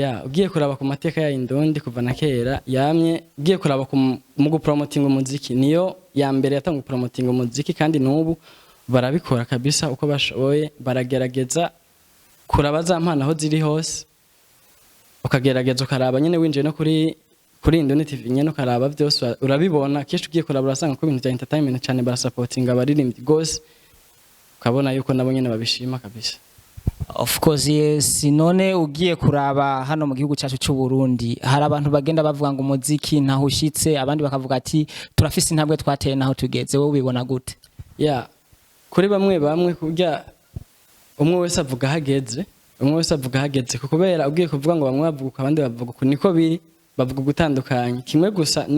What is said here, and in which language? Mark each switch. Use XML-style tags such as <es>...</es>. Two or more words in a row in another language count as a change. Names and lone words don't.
<rn>Yeah, ugiye kuraba ku mateka ya Indundi kuva na kera yamye ugiye kuraba mu gupromoting umuziki niyo ya mbere yatanga gupromoting umuziki kandi nubu barabikora kabisa uko bashoboye baragerageza kuraba za mpana aho ziri hose ukagerageza ukaraba nyene winjiye no kuri Indundi TV nyene ukaraba byose urabibona kesho ugiye kuraba urasanga ko ibintu bya entertainment cyane barasupportinga abaririmbyi gose ukabona yuko nabo nyene babishima kabisa.</rn> <en>Of course yes,</en> <rn>none ugiye kuraba hano mu gihugu cyacu cy'u Burundi hari abantu bagenda bavuga ngo umuziki ntaho ushitse abandi bakavuga ati turafise intambwe twateye naho tugeze wowe ubibona gute? Yeah, kuri bamwe kujya umwe wese avuga hageze kubera ugiye kuvuga ngo bamwe bavuga abandi bavuga ko niko biri bavuga gutandukanye kimwe gusa ni</rn>